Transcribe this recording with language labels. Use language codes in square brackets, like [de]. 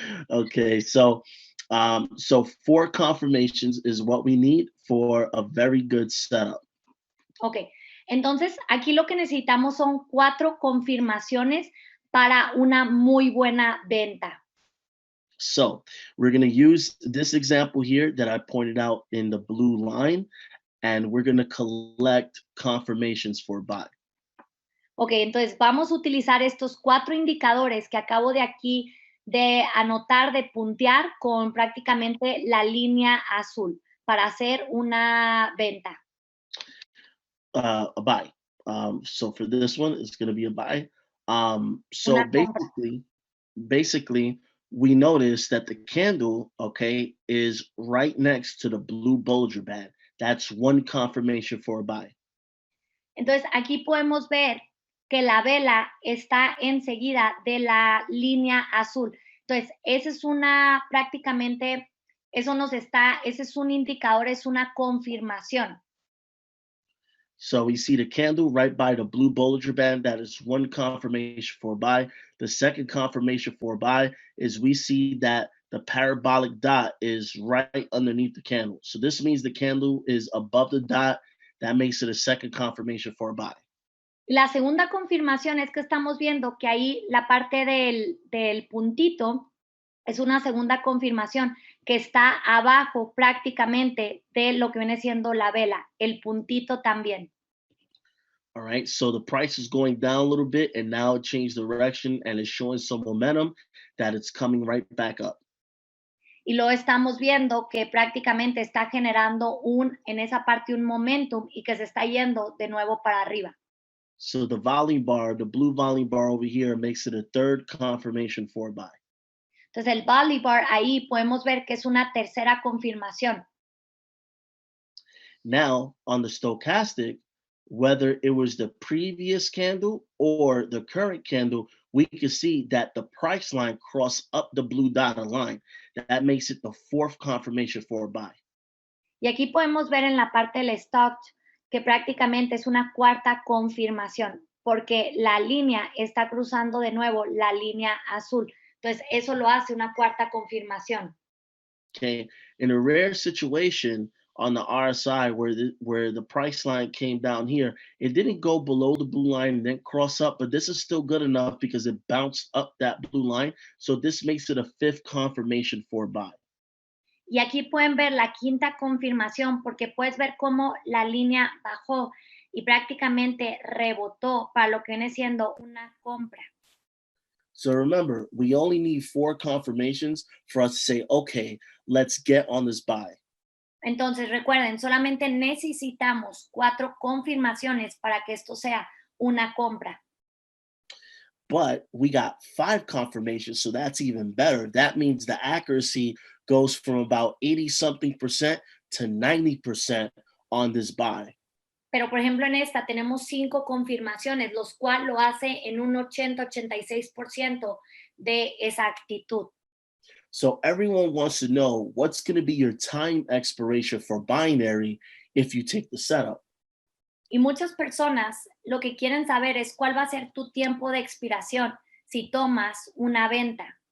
[en] Okay, so 4 confirmations is what we need for a very good setup. [es] Ok, entonces aquí lo que necesitamos son 4 confirmaciones para una muy buena venta. [en] So we're going to use this example here that I pointed out in the blue line, and we're going to collect confirmations for buy. [es] Ok, entonces vamos a utilizar estos 4 indicadores que acabo de aquí de anotar, de puntear con prácticamente la línea azul para hacer una venta. [en] A buy. So for this one, it's going to be a buy. So [es] Una compra. [en] basically, we notice that the candle, okay, is right next to the blue Bollinger Band. That's one confirmation for a buy. [es] Entonces aquí podemos ver que la vela está enseguida de la línea azul. Entonces, esa es una prácticamente, ese es un indicador, es una confirmación. [en] So we see the candle right by the blue Bollinger Band. That is one confirmation for a buy. The second confirmation for a buy is we see that the parabolic dot is right underneath the candle. So this means the candle is above the dot. That makes it a second confirmation for a buy. [es] La segunda confirmación es que estamos viendo que ahí la parte del puntito es una segunda confirmación que está abajo prácticamente de lo que viene siendo la vela, el puntito también. [en] All right, so the price is going down a little bit and now it changed direction and it's showing some momentum that it's coming right back up. [es] Y lo estamos viendo que prácticamente está generando en esa parte un momentum y que se está yendo de nuevo para arriba. [en] So the volume bar, the blue volume bar over here makes it a third confirmation for a buy. [es] Entonces el Valley Bar ahí podemos ver que es una tercera confirmación. [en] Now on the stochastic, whether it was the previous candle or the current candle, we can see that the price line crossed up the blue dotted line. That makes it the fourth confirmation for a buy. [es] Y aquí podemos ver en la parte del stock que prácticamente es una cuarta confirmación, porque la línea está cruzando de nuevo la línea azul. Entonces, eso lo hace una cuarta confirmación. [en] Okay, in a rare situation on the RSI where the price line came down here, it didn't go below the blue line and then cross up, but this is still good enough because it bounced up that blue line. So this makes it a fifth confirmation for a buy. [es] Y aquí pueden ver la quinta confirmación porque puedes ver cómo la línea bajó y prácticamente rebotó para lo que viene siendo una compra. [en] So remember, we only need 4 confirmations for us to say, okay, let's get on this buy. [es] Entonces, recuerden, solamente necesitamos 4 confirmaciones para que esto sea una compra. [en] But we got 5 confirmations, so that's even better. That means the accuracy goes from about 80 something percent to 90% on this buy. [es] Pero, por ejemplo, en esta tenemos 5 confirmaciones, los cuales lo hace en un 80-86% de exactitud. [en] So everyone wants to know what's going to be your time expiration for binary if you take the setup. [es] Y muchas personas lo que quieren saber es cuál va a ser tu tiempo de expiración si tomas una venta.